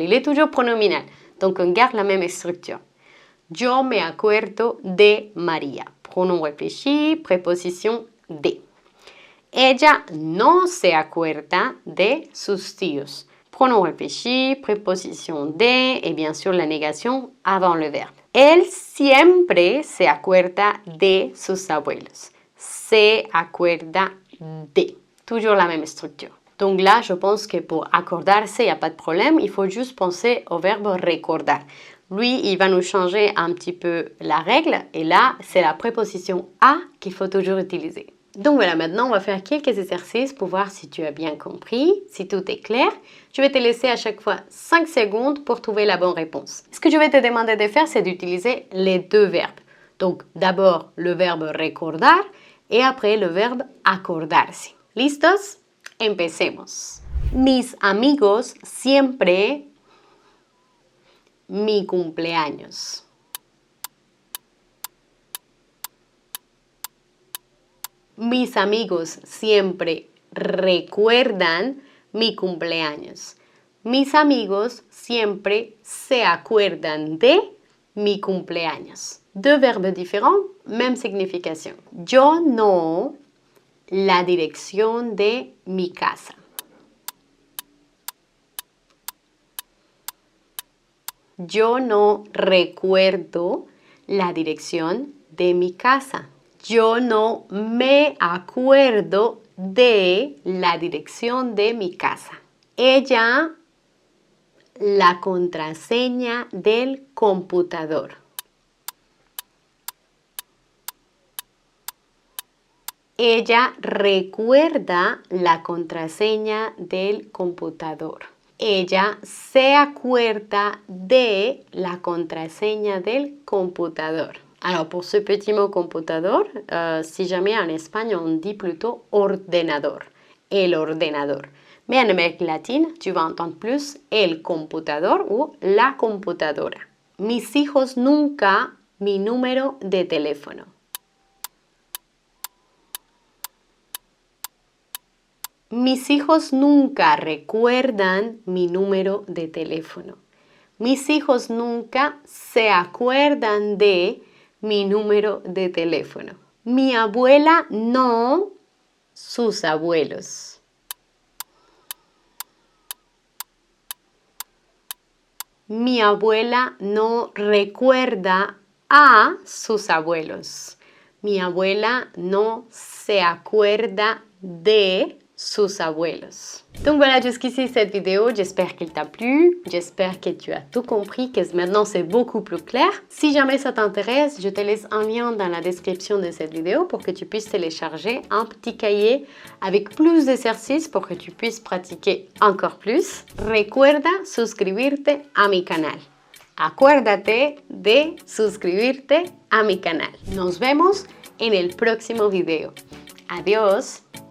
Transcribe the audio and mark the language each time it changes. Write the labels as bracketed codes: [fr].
[fr] Il est toujours pronominal, donc on garde la même structure. [es] Yo me acuerdo de María. [fr] Pronom réfléchi, préposition de. [es] Ella no se acuerda de sus tíos. [fr] Pronom réfléchi, préposition de, et bien sûr la négation avant le verbe. [es] Él siempre se acuerda de sus abuelos. Se acuerda de. [fr] Toujours la même structure. Donc là, je pense que pour accordarse, il n'y a pas de problème. Il faut juste penser au verbe recordar. Lui, il va nous changer un petit peu la règle. Et là, c'est la préposition a qu'il faut toujours utiliser. Donc voilà, maintenant, on va faire quelques exercices pour voir si tu as bien compris, si tout est clair. Je vais te laisser à chaque fois 5 secondes pour trouver la bonne réponse. Ce que je vais te demander de faire, c'est d'utiliser les deux verbes. Donc d'abord, le verbe recordar et après le verbe acordarse. [es] ¿Listos? Empecemos. Mis amigos siempre mi cumpleaños. Mis amigos siempre recuerdan mi cumpleaños. Mis amigos siempre se acuerdan de mi cumpleaños. [fr] Deux verbes différents, même signification. [es] Yo no la dirección de mi casa. Yo no recuerdo la dirección de mi casa. Yo no me acuerdo de la dirección de mi casa. Ella, la contraseña del computador. Ella recuerda la contraseña del computador. Ella se acuerda de la contraseña del computador. [fr] Alors, pour ce petit mot computador, si jamais en espagnol on dit plutôt ordenador, el ordenador. Mais en Amérique latine, tu vas entendre plus el computador ou la computadora. [es] Mis hijos nunca mi número de teléfono. Mis hijos nunca recuerdan mi número de teléfono. Mis hijos nunca se acuerdan de mi número de teléfono. Mi abuela no, sus abuelos. Mi abuela no recuerda a sus abuelos. Mi abuela no se acuerda de sus abuelos. [fr] Donc voilà, jusqu'ici cette vidéo, j'espère qu'elle t'a plu, j'espère que tu as tout compris, que maintenant c'est beaucoup plus clair. Si jamais ça t'intéresse, je te laisse un lien dans la description de cette vidéo pour que tu puisses télécharger un petit cahier avec plus d'exercices pour que tu puisses pratiquer encore plus. [es] Recuerda suscribirte a mi canal. Acuérdate de suscribirte a mi canal. Nos vemos en el próximo video. Adiós.